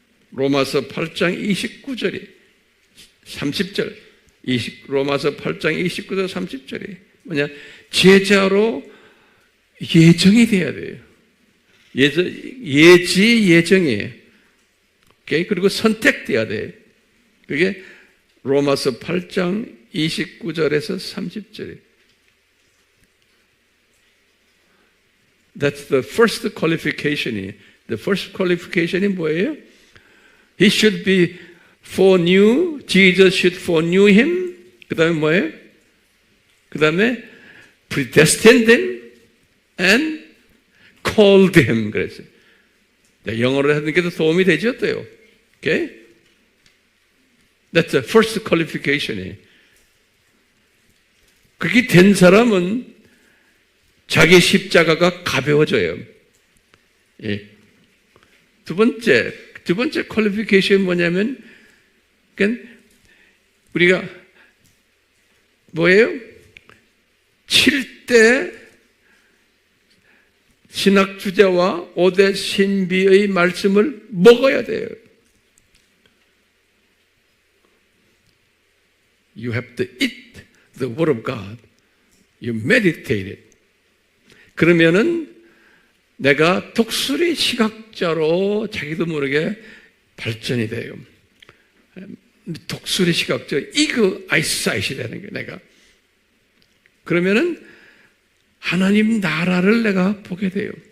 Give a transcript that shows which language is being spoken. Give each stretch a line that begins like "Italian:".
Korean: 로마서 8장 29절이 30절 로마서 8장 29절 30절이 뭐냐, 제자로 예정이 돼야 돼요. 예정이에요. 오케이? 그리고 선택돼야 돼요. 그게 로마서 8장 29절에서 30절이에요.
English: That's the first qualification. The first qualification이
Korean: 뭐예요?
English: He should be foreknew. Jesus should foreknew him.
Korean: 그 다음에 뭐예요? 그 다음에
English: predestined him and called him.
Korean: 그랬어요. 영어로 하는 게 더 도움이 되죠, 또요.
English: Okay? That's the first qualification.
Korean: 그렇게 된 사람은 자기 십자가가 가벼워져요. 예. 두 번째 qualification 뭐냐면, 그러니까 우리가 뭐예요? 7대 신학 주제와 5대 신비의 말씀을 먹어야 돼요.
English: You have to eat the word of God. You meditate it.
Korean: 그러면은 내가 독수리 시각자로 자기도 모르게 발전이 돼요. 독수리 시각적 이그 아이사이트이 되는 거예요, 내가. 그러면은 하나님 나라를 내가 보게 돼요.